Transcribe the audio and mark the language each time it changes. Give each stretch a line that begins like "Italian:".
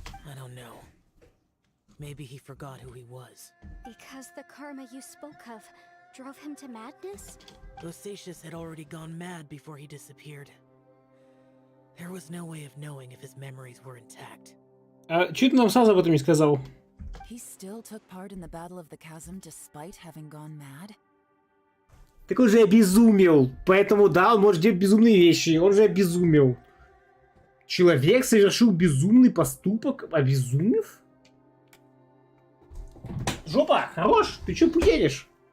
English: I don't know. Maybe he forgot who he was. Because the karma you spoke of drove him to madness? Bosacious had already gone mad before he disappeared. There was no way of knowing if his memories were intact.
Russian: А чё ты нам сразу об этом не сказал?
English: He still took part in the Battle of the Chasm despite having gone mad?
Russian: Так он же обезумел. Поэтому, да, он может делать безумные вещи. Он же обезумел. Человек совершил безумный поступок, обезумев? Жопа, хорош? Ты чё буянишь?